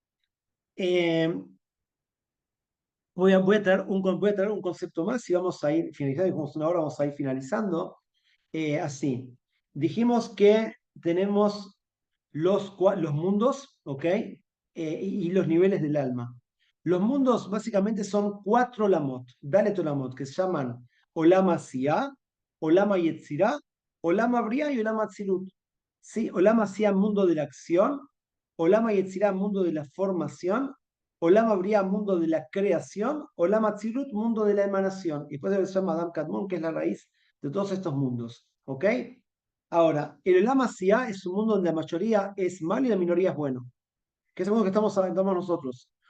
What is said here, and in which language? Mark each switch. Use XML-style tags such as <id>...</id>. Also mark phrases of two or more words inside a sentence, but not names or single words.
<es>Eh, voy a traer un concepto más y vamos a ir finalizando, dijimos una hora, vamos a ir finalizando. Así, dijimos que tenemos los mundos, ¿ok? Y los niveles del alma. Los mundos básicamente son 4 lamot,</es> <he>דלת עולמות,</he> <es>que se llaman</es> <he>עולם עשייה, עולם יצירה, עולם בריאה ו עולם אצילות. ¿Sí? עולם עשייה,</he> <es>mundo de la acción,</es> <he>עולם יצירה,</he> <es>mundo de la formación,</es> <he>עולם בריאה,</he> <es>mundo de la creación,</es> <he>עולם אצילות,</he> <es>mundo de la emanación. Y después se llama</es> <he>אדם קדמון,</he> <es>que es la raíz de todos estos mundos. ¿Ok? Ahora, el</es> <he>עולם עשייה</he> <es>es un mundo donde la mayoría es malo y la minoría es bueno, que es el mundo que estamos nosotros.</es>